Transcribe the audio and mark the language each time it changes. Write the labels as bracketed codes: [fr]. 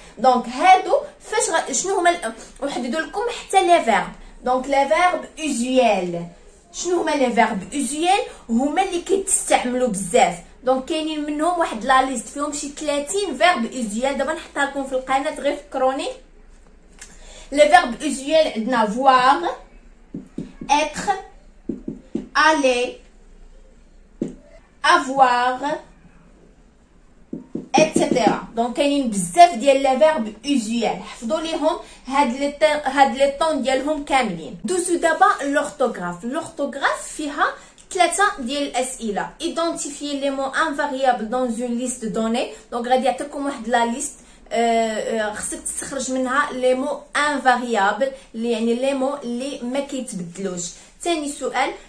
[ar] دونك هادو فاش شنو هما وحددوا لكم حتى لي فيرب. دونك لي فيرب اوزيال. شنو هما لي فيرب اوزيال؟ هما اللي كيتستعملوا بزاف. دونك كاينين منهم واحد لا ليست فيهم شي 30 فيرب اوزيال. دابا نحطها لكم في القناه غير فكروني. لي فيرب اوزيال عندنا voir، être، aller، avoir، etc. دونك كاينين بزاف ديال لي فيرب اوزيال، حفظوا ليهم هاد لي طون ديالهم كاملين. دوزو دابا لورتوغراف. لورتوغراف فيها 3 ديال الاسئله. [fr] identifier les mots invariables dans une liste donnée. [ar] دونك غادي يعطيكم واحد لا ليست خصك تستخرج منها لي مو انفاريابل اللي يعني لي مو اللي ما كيتبدلوش. ثاني سؤال